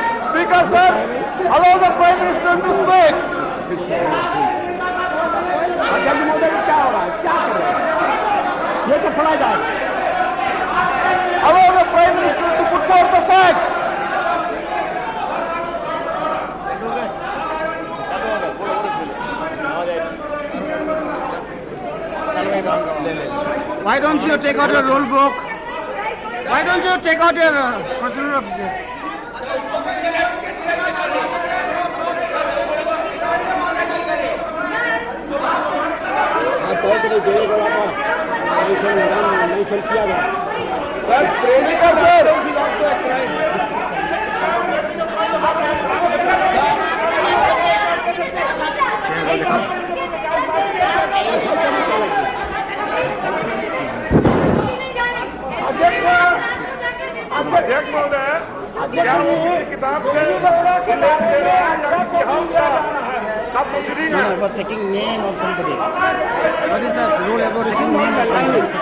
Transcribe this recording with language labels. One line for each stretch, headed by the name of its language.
English: Speaker sir, allow the Prime Minister to speak.
Hindi: जल्दी मोदी क्या होगा, क्या करें, ये तो पढ़ा जाए।
English: Allow the Prime Minister to put forth the facts. Why don't you take out your rule book? Why don't you take out your procedure of this?
Hindi: किया गया
English: Sir, Speaker sir.
Hindi: अध्यक्ष महोदय, क्या वो किसी किताब से उल्लेख दे रहे हैं या किसी हाउस का प्रोसीडिंग है?
English: About taking name of somebody. What is the rule about taking name of somebody?